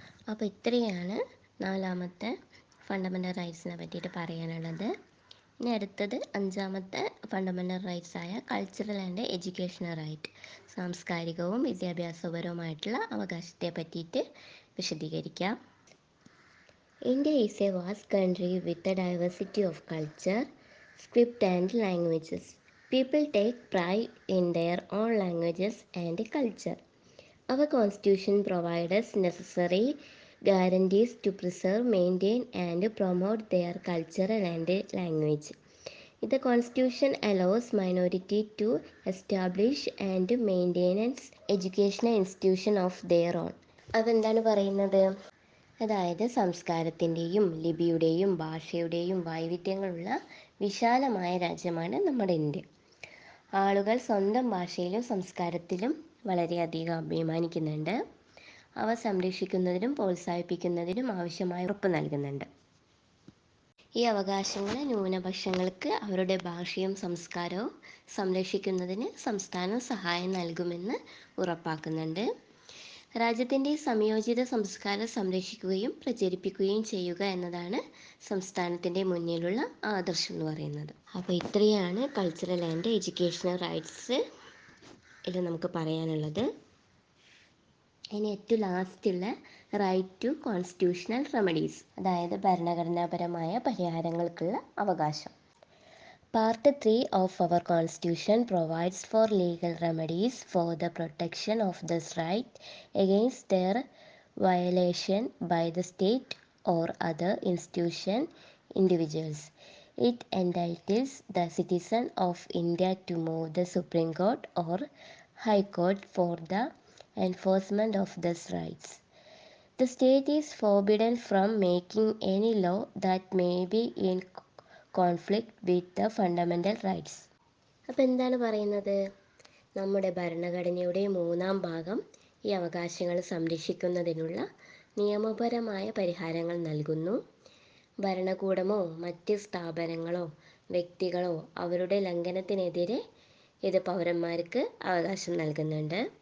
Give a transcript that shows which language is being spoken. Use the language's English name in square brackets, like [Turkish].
[Malayalam] അപ്പോൾ ഇത്രയാണ് 4ാമത്തെ ഫണ്ടമെൻ്റൽ റൈറ്റ്സിനെ പറ്റിയിട്ട് പറയാനുള്ളത്. ഇനി അടുത്തത് 5ാമത്തെ ഫണ്ടമെൻ്റൽ റൈറ്റ്സ് ആയ കൾച്ചറൽ ആൻഡ് എഡ്യൂക്കേഷണൽ റൈറ്റ്, സാംസ്കാരികവും വിദ്യാഭ്യാസപരവുമായിട്ടുള്ള അവകാശത്തെ പറ്റിയിട്ട് വിശദീകരിക്കാം. [English] India is a vast country with a diversity of culture, script and languages. People take pride in their own languages and culture. Our constitution provides necessary guarantees to preserve, maintain and promote their culture and language. The constitution allows minority to establish and maintain educational institution of their own. [Malayalam] അതെന്താണ് പറയുന്നത്? അതായത് സംസ്കാരത്തിൻ്റെയും ലിപിയുടെയും ഭാഷയുടെയും വൈവിധ്യങ്ങളുള്ള വിശാലമായ രാജ്യമാണ് നമ്മുടെ India. ആളുകൾ സ്വന്തം ഭാഷയിലും സംസ്കാരത്തിലും വളരെയധികം അഭിമാനിക്കുന്നുണ്ട്. അവ സംരക്ഷിക്കുന്നതിനും പ്രോത്സാഹിപ്പിക്കുന്നതിനും ആവശ്യമായ ഉറപ്പ് നൽകുന്നുണ്ട്. ഈ അവകാശങ്ങൾ ന്യൂനപക്ഷങ്ങൾക്ക് അവരുടെ ഭാഷയും സംസ്കാരവും സംരക്ഷിക്കുന്നതിന് സംസ്ഥാനം സഹായം നൽകുമെന്ന് ഉറപ്പാക്കുന്നുണ്ട്. രാജ്യത്തിൻ്റെ സംയോജിത സംസ്കാരം സംരക്ഷിക്കുകയും പ്രചരിപ്പിക്കുകയും ചെയ്യുക എന്നതാണ് സംസ്ഥാനത്തിൻ്റെ മുന്നിലുള്ള ആദർശം എന്ന് പറയുന്നത്. അപ്പോൾ ഇത്രയാണ് കൾച്ചറൽ ആൻഡ് എഡ്യൂക്കേഷണൽ റൈറ്റ്സ് ഇത് നമുക്ക് പറയാനുള്ളത്. ഇനി ഏറ്റവും ലാസ്റ്റുള്ള റൈറ്റ് ടു കോൺസ്റ്റിറ്റ്യൂഷണൽ റെമഡീസ്, അതായത് ഭരണഘടനാപരമായ പരിഹാരങ്ങൾക്കുള്ള അവകാശം. [English] Part 3 of our Constitution provides for legal remedies for the protection of this right against their violation by the state or other institution, individuals. It entitles the citizen of India to move the Supreme Court or High Court for the enforcement of these rights. The state is forbidden from making any law that may be in conflict with the fundamental rights. [Malayalam] അപ്പോൾ എന്താണ് പറയുന്നത്? നമ്മുടെ ഭരണഘടനയുടെ 3-ാം ഭാഗം ഈ അവകാശങ്ങൾ സംരക്ഷിക്കുന്നതിനുള്ള നിയമപരമായ പരിഹാരങ്ങൾ നൽകുന്നു. ഭരണകൂടമോ മറ്റ് സ്ഥാപനങ്ങളോ വ്യക്തികളോ അവരുടെ ലംഘനത്തിനെതിരെ ഇത് പൗരന്മാർക്ക് അവകാശം നൽകുന്നുണ്ട്.